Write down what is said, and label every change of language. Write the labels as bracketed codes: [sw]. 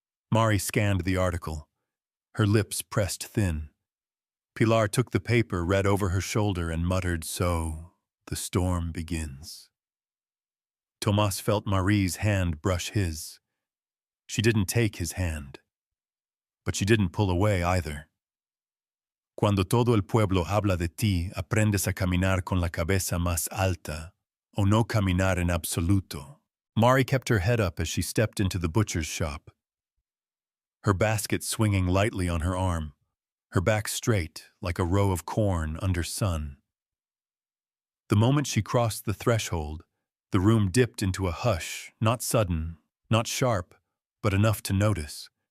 [en] Mari scanned the article. Her lips pressed thin. Pilar took the paper, read over her shoulder, and muttered, "So, the storm begins." Tomas felt Mari's hand brush his. She didn't take his hand. But she didn't pull away either. [es] Cuando todo el pueblo habla de ti, aprendes a caminar con la cabeza más alta, o no caminar en absoluto. [en] Mari kept her head up as she stepped into the butcher's shop. Her basket swinging lightly on her arm, her back straight like a row of corn under sun. The moment she crossed the threshold, the room dipped into a hush, not sudden, not sharp, but enough to notice.